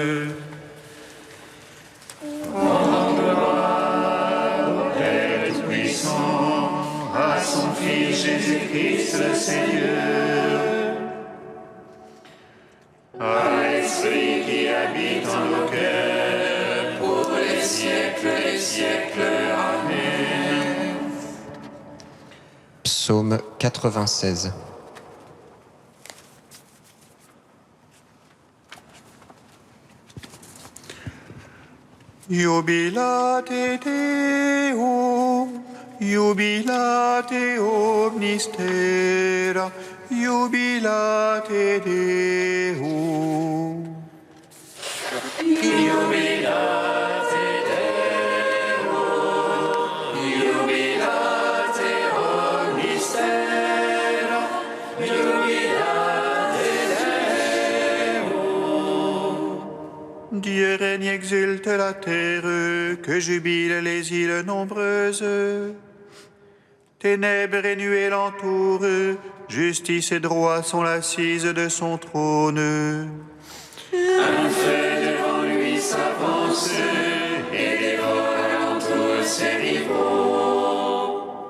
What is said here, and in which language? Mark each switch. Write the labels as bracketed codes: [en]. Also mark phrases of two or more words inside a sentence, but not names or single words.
[fr] En gloire au Père Tout-Puissant, à son Fils Jésus-Christ le Seigneur, à l'Esprit qui habite en nos cœurs, pour les siècles des siècles. Amen. Psaume 96. [la] Jubilate Deum, jubilate omnistera, jubilate Deum. Jubilate Deum, jubilate omnistera, jubilate Deum. [fr] Dieu règne, exulte la terre, que jubilent les îles nombreuses. Ténèbres et nuées l'entourent, justice et droit sont l'assise de son trône. Un feu devant lui s'avance et dévore alentour ses rivaux.